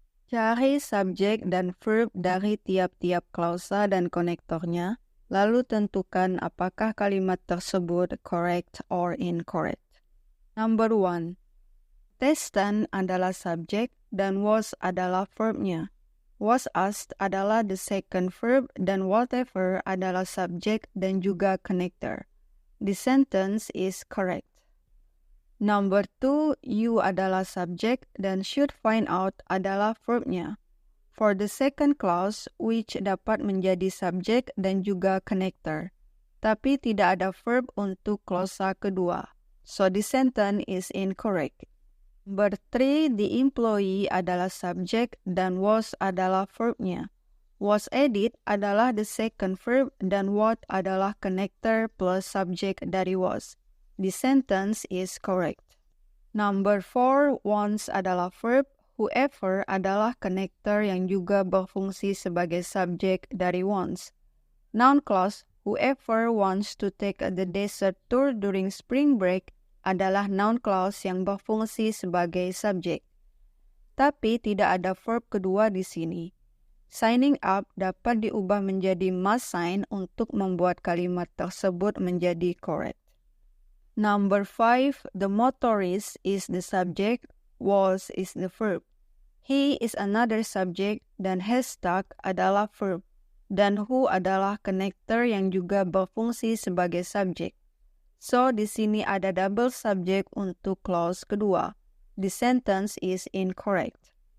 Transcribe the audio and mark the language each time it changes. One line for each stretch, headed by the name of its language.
Indonesian: Cari subjek dan verb dari tiap-tiap klausa dan konektornya, lalu tentukan apakah kalimat tersebut
English: correct or incorrect. Number 1.
Indonesian: Testan adalah subjek dan was adalah verbnya.
English: Was asked adalah the second verb dan whatever
Indonesian: adalah subjek dan juga
English: connector. The sentence is correct. Number 2, you
Indonesian: adalah subjek dan
English: should find out
Indonesian: adalah verbnya.
English: For the second clause, which
Indonesian: dapat menjadi subjek dan juga
English: connector.
Indonesian: Tapi tidak ada verb untuk klausa kedua.
English: So the sentence is incorrect. Number 3, the employee
Indonesian: adalah subjek dan
English: was
Indonesian: adalah verbnya.
English: Was added adalah the second verb dan what adalah connector plus
Indonesian: subjek dari
English: was. The sentence is correct. Number 4, once
Indonesian: adalah verb, whoever adalah connector yang juga berfungsi sebagai subjek dari once.
English: Noun clause, whoever wants to take the desert tour during spring break
Indonesian: adalah noun clause yang berfungsi sebagai subjek. Tapi tidak ada verb kedua di sini.
English: Signing up
Indonesian: dapat diubah menjadi
English: must sign
Indonesian: untuk membuat kalimat tersebut menjadi correct.
English: Number 5, the motorist is the subject, was is the verb. He is another subject dan has stuck
Indonesian: adalah verb. Dan who adalah connector yang juga berfungsi sebagai subjek. So, di sini ada
English: double subject
Indonesian: untuk clause kedua.
English: The sentence is incorrect.